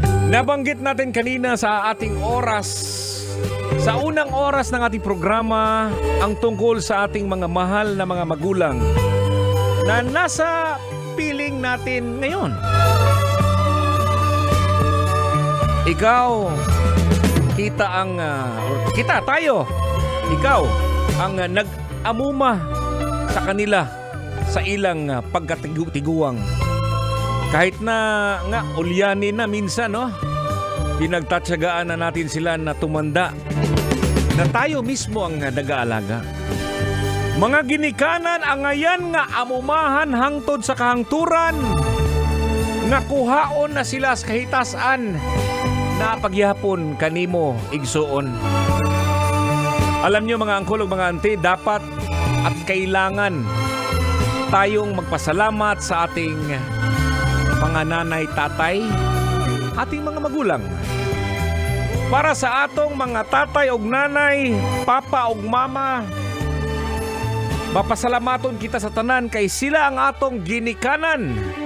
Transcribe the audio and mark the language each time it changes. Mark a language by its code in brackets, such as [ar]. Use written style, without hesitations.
[tl] Nabanggit natin kanina sa ating oras, sa unang oras ng ating programa, ang tungkol sa ating mga mahal na mga magulang na nasa piling natin ngayon. [ceb] Ikaw, ikaw ang nag-amuma sa kanila sa ilang pagkatiguang. [tl] Kahit na nga ulyanin na minsan, no? Pinagtatsagaan na natin sila na tumanda na tayo mismo ang nag-aalaga. [ceb] Mga ginikanan ang ngayon nga amumahan hangtod sa kahangturan nga kuhaon na sila sa kahitasan na pagyapon kanimo igsuon. [tl] Alam nyo mga angkol ug mga ante, dapat at kailangan tayong magpasalamat sa ating mga nanay, tatay, ating mga magulang. [ceb] Para sa atong mga tatay ug nanay, papa ug mama, mapasalamaton kita sa tanan kay sila ang atong ginikanan.